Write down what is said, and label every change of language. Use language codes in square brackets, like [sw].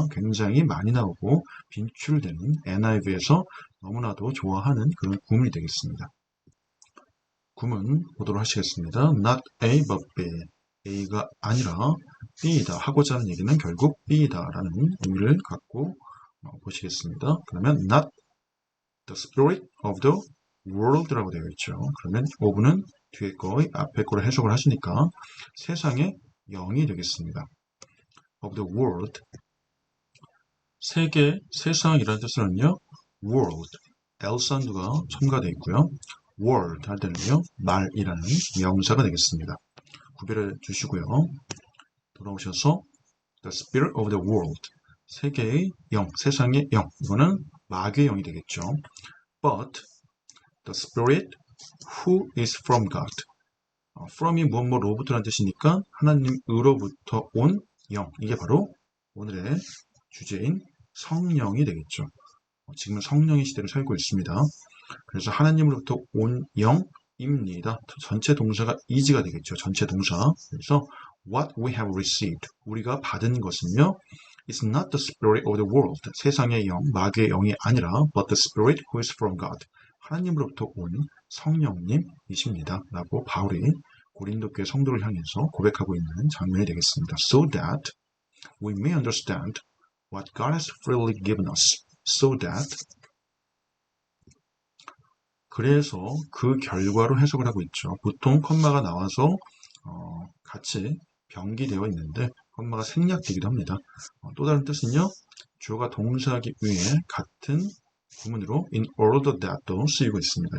[ko] 굉장히 많이 나오고 빈출되는 NIV에서 너무나도 좋아하는 그런 구문이 되겠습니다. 구문 보도록 하시겠습니다. not A but B. A가 아니라 B이다. 하고자 하는 얘기는 결국 B이다라는 의미를 갖고 보시겠습니다. 그러면 [en] not the spirit of the world라고 되어 있죠. [ko] 그러면 of는 뒤에 거의 앞에 거를 해석을 하시니까 세상의 영이 되겠습니다. [en] of the world. [ko] 세계, 세상이라는 뜻으로는요, world, 엘산두가 첨가되어 있고요. world 할 때는요, 말이라는 명사가 되겠습니다. 구별해 주시고요. 돌아오셔서 [en] the spirit of the world. [ko] 세계의 영, 세상의 영. 이거는 마귀의 영이 되겠죠. [en] But the spirit who is from God. [ko] from이 무엇로부터라는 뜻이니까 하나님으로부터 온 영. 이게 바로 오늘의 주제인 성령이 되겠죠. 지금은 성령의 시대를 살고 있습니다. 그래서 하나님으로부터 온 영입니다. 전체 동사가 is가 되겠죠. 전체 동사. 그래서 [en] what we have received. [ko] 우리가 받은 것은요, [en] It's not the spirit of the world. [ko] 세상의 영, 마귀의 영이 아니라 [en] but the spirit who is from God. [ko] 하나님으로부터 온 성령님이십니다. 라고 바울이 고린도교회 성도를 향해서 고백하고 있는 장면이 되겠습니다. [en] So that we may understand what God has freely given us. [ko] So that 그래서 그 결과로 해석을 하고 있죠. 보통 컴마가 나와서 같이 병기되어 있는데 컴마가 생략되기도 합니다. 또 다른 뜻은요, 주어가 동사하기 위해 같은 구문으로 in order that도 쓰이고 있습니다.